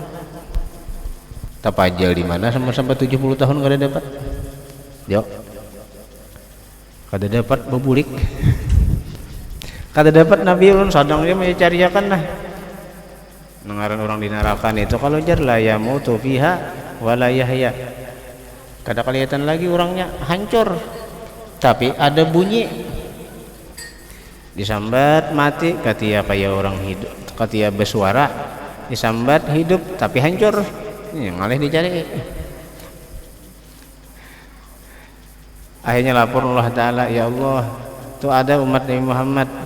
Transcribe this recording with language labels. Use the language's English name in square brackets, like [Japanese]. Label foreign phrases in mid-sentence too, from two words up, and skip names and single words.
[Banjar] Tapajal di mana sampai 70 tahun kada dapat. Yo. Kada dapat bebulik. Kada dapat Nabi ulun sadang dia mencariakan nah. Nengaran orang di neraka itu kalau jar [Arabic] la yamutu fiha wala yahya. [Banjar] Kada kelihatan lagi orangnya hancur. Tapi ada bunyi. Disambat mati katia kayak orang hidup, katia bersuara. Disambat hidup tapi hancur. Ini ngalih dicari. Akhirnya lapor Allah Ta'ala, ya Allah, itu ada umat Nabi Muhammad.